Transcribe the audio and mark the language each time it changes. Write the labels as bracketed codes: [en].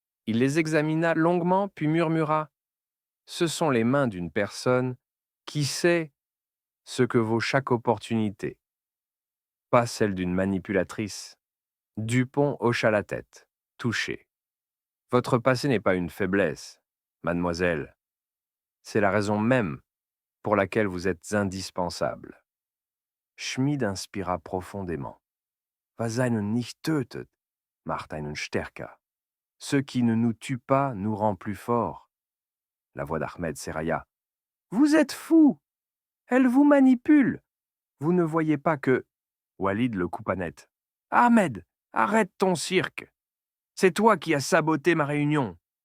[fr] Il les examina longuement, puis murmura. Ce sont les mains d'une personne qui sait ce que vaut chaque opportunité. Pas celle d'une manipulatrice. Dupont hocha la tête, touché. Votre passé n'est pas une faiblesse, mademoiselle. C'est la raison même pour laquelle vous êtes indispensable. Schmid inspira profondément. [de] Was einen nicht tötet, macht einen stärker. [fr] Ce qui ne nous tue pas nous rend plus forts. La voix d'Ahmed s'érailla. Vous êtes fou! Elle vous manipule! Vous ne voyez pas que... Walid le coupa net. Ahmed, arrête ton cirque! C'est toi qui as saboté ma réunion.